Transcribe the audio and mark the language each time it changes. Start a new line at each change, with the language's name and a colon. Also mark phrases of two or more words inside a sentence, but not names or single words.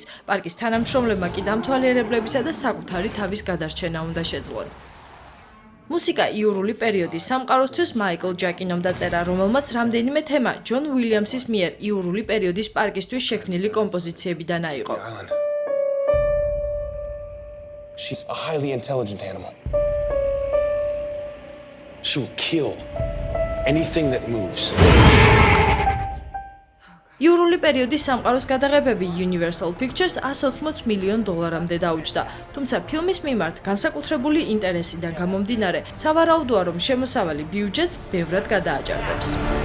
Georgian: პარკის თანამშრომლებმა კი დამთვალიერებლებისა და საკუთარი თავის გადარჩენა უნდა შეძლონ. მუსიკა იურული პერიოდის სამყაროსთვის მაიკლ ჯაკინომ დაწერა, რომელმაც რამდენიმე თემა ჯონ უილიამსის მიერ იურული პერიოდის პარკისთვის შექმნილი კომპოზიციებიდან აიღო.
English: She's a highly intelligent animal. She will kill anything that moves.
Georgian: იურული პერიოდის სამყაროს გადაღებები Universal Pictures $180 მილიონ დაუჯდა. თუმცა ფილმის მიმართ განსაკუთრებული ინტერესიდან გამომდინარე, სავარაუდოა, რომ შემოსავალი ბიუჯეტს ბევრად გადააჭარბებს.